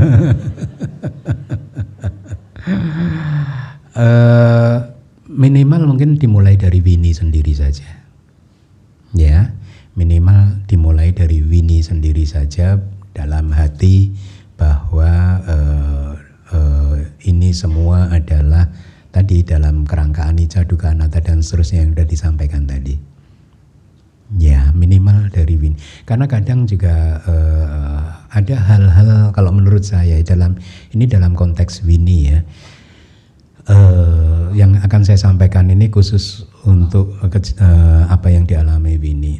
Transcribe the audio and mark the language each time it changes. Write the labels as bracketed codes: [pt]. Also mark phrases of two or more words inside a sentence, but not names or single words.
[id] Minimal mungkin dimulai dari Winnie sendiri saja, ya, minimal dimulai dari Winnie sendiri saja dalam hati bahwa ini semua adalah tadi dalam kerangka anicca, dukkha, anatta dan seterusnya yang sudah disampaikan tadi. Ya, minimal dari Winnie. Karena kadang juga ada hal-hal kalau menurut saya dalam konteks Winnie, ya, yang akan saya sampaikan ini khusus untuk apa yang dialami Winnie.